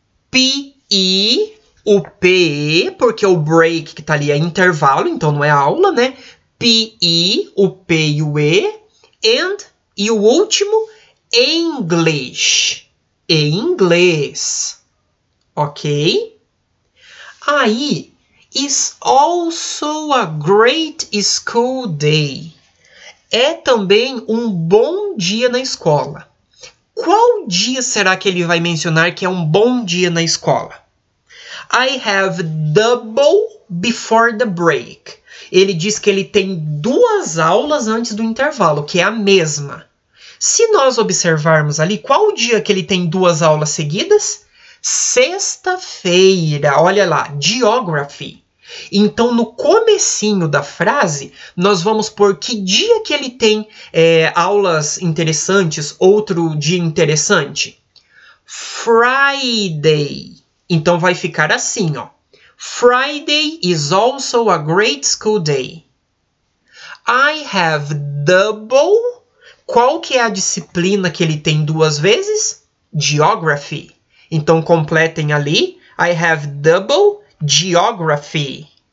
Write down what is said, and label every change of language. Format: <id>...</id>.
<pt>PE, o PE, porque o break que tá ali é intervalo, então não é aula, né? PE, o P e o E. E o último, English, em inglês. Ok?</pt> <en>Aí, is also a great school day.</en> <pt>É também um bom dia na escola. Qual dia será que ele vai mencionar que é um bom dia na escola?</pt> <en>I have double before the break.</en> <pt>Ele diz que ele tem 2 aulas antes do intervalo, que é a mesma. Se nós observarmos ali, qual o dia que ele tem 2 aulas seguidas? Sexta-feira. Olha lá, Geography. Então, no comecinho da frase, nós vamos pôr que dia que ele tem aulas interessantes, outro dia interessante. Friday. Então, vai ficar assim, ó.</pt> <en>Friday is also a great school day. I have double.</en> <pt>Qual que é a disciplina que ele tem 2 vezes? Geography. Então, completem ali.</pt> <en>I have double Geography.</en>